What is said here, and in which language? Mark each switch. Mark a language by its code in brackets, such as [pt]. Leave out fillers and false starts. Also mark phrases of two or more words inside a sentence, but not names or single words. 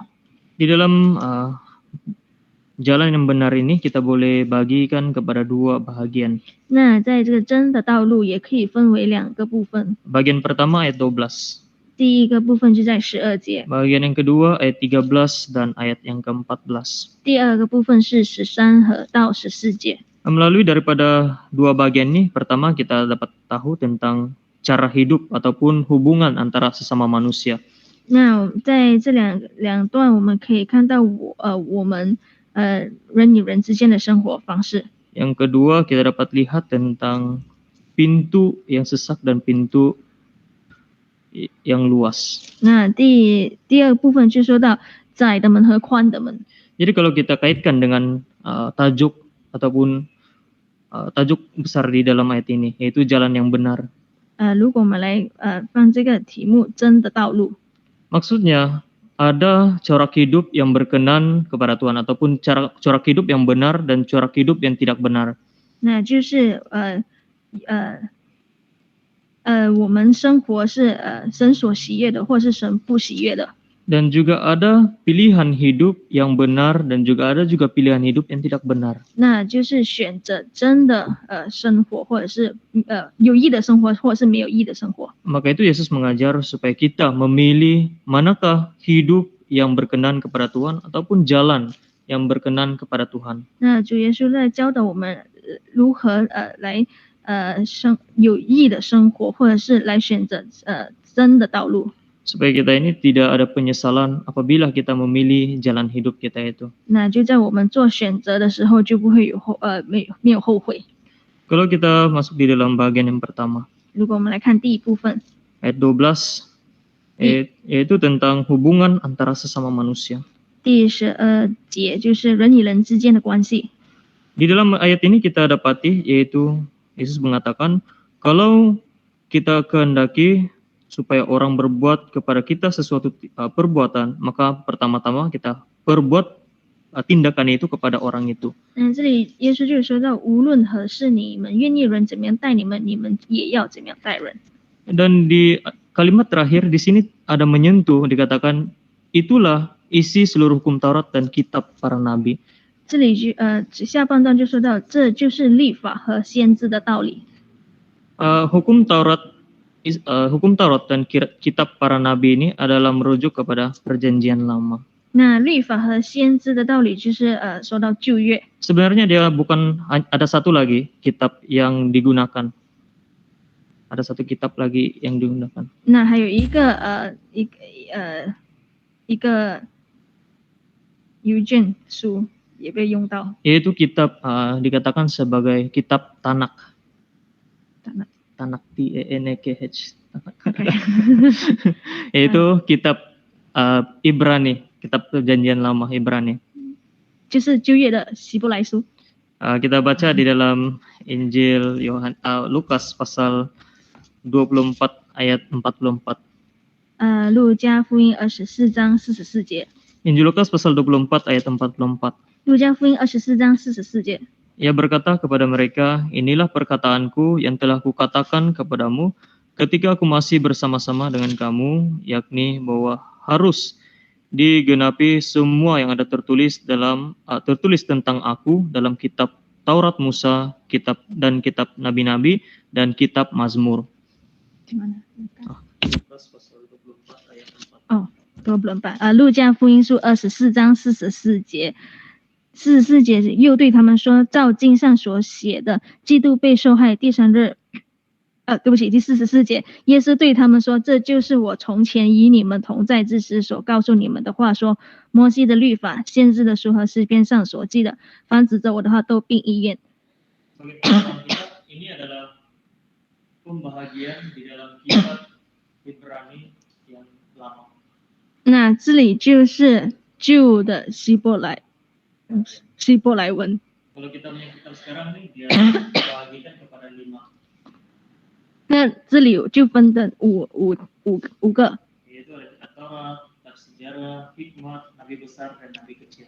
[ms] Di dalam jalan yang benar ini kita boleh bagikan kepada 2 bahagian. [zh] 那在这个真的道路也可以分为2个部分， [ms] Bagian pertama ayat 12. [zh] 第一个部分就在12节， [ms] Bagian yang kedua ayat 13 dan ayat yang ke-14. [zh] 第二个部分是13和到14节。 [ms] Melalui daripada 2 bagian ini, pertama kita dapat tahu tentang cara hidup ataupun hubungan antara sesama manusia. [zh] 那在这两段，我们可以看到我们人与人之间的生活方式。 [ms] Yang kedua kita dapat lihat tentang pintu yang sesak dan pintu yang luas. [zh] 那第二部分就说到窄的门和宽的门。 [ms] Jadi kalau kita kaitkan dengan tajuk ataupun tajuk besar di dalam ayat ini, yaitu jalan yang benar. [zh] 如果我们来放这个题目真的道路， [ms] Maksudnya ada corak hidup yang berkenan kepada Tuhan ataupun corak hidup yang benar dan corak hidup yang tidak benar. [zh] 那就是我们生活是神所喜悦的，或是神不喜悦的。 [ms] Dan juga ada pilihan hidup yang benar dan juga ada juga pilihan hidup yang tidak benar. [zh] 那就是选择真的生活，或者是有益的生活，或者是没有益的生活。 [ms] Maka itu Yesus mengajar supaya kita memilih manakah hidup yang berkenan kepada Tuhan ataupun jalan yang berkenan kepada Tuhan. [zh] 那主耶稣在教导我们如何来有益的生活，或者是来选择真的道路。 [ms] supaya kita ini tidak ada penyesalan apabila kita memilih jalan hidup kita itu. [zh] 那就在我们做选择的时候，就不会有没有后悔。 [ms] Kalau kita masuk di dalam bagian yang pertama, [zh] 如果我们来看第一部分， [ms] ayat 12, yaitu tentang hubungan antara sesama manusia. [zh] 第12节就是人与人之间的关系。 [ms] Di dalam ayat ini kita dapati yaitu Yesus mengatakan kalau kita kehendaki supaya orang berbuat kepada kita sesuatu perbuatan, maka pertama-tama kita perbuat tindakan itu kepada orang itu. [zh] 这里耶稣就说到，无论何事你们愿意人怎么样待你们，你们也要怎么样待人。 [ms] Dan di kalimat terakhir di sini ada menyentuh, dikatakan itulah isi seluruh hukum Taurat dan kitab para nabi. [zh] 这里下半段就说到，这就是律法和先知的道理。 [ms] Hukum Taurat dan kitab para nabi ini adalah merujuk kepada perjanjian lama. [zh] 那律法和先知的道理就是说到旧约。 [ms] Sebenarnya dia bukan ada satu lagi kitab yang digunakan. Ada satu kitab lagi yang digunakan. [zh] 那还有一个邮件书也被用到。 [ms] Yaitu kitab dikatakan sebagai kitab Tanak. Tanak T-A-N-A-K-H. Yaitu kitab Ibrani, kitab perjanjian lama Ibrani. [zh] 就是旧约的希伯来书。 [ms] Kita baca di dalam Injil Lukas pasal 24 ayat 44. [zh] 路加福音24章44节。 [ms] Injil Lukas pasal 24 ayat 44. [zh] 路加福音24章44节。 [id] Ia berkata kepada mereka, inilah perkataanku yang telah kukatakan kepadamu ketika aku masih bersama-sama dengan kamu, yakni bahwa harus digenapi semua yang ada tertulis tentang aku dalam kitab Taurat Musa, kitab nabi-nabi dan kitab Mazmur. [ms] Di mana? Oh, 24. [zh] 路加福音书24章44节。 44节又对他们说，照经上所写的，基督被受害，第三日，对不起，第44节，耶稣对他们说，这就是我从前与你们同在之时所告诉你们的话，说摩西的律法、先知的书和诗篇上所记的，凡指着我的话都并意愿。 [ms] Ini adalah pembahagian di dalam kitab Ibrani yang lama. [zh] 那这里就是旧的希伯来文。 [ms] Kalau kita melihat kitab sekarang nih, dia dibagikan kepada 5. [zh] 那这里就分的五个。 [ms] Yaitu ada kitab Taurat, kitab sejarah, hikmat, nabi besar dan nabi kecil.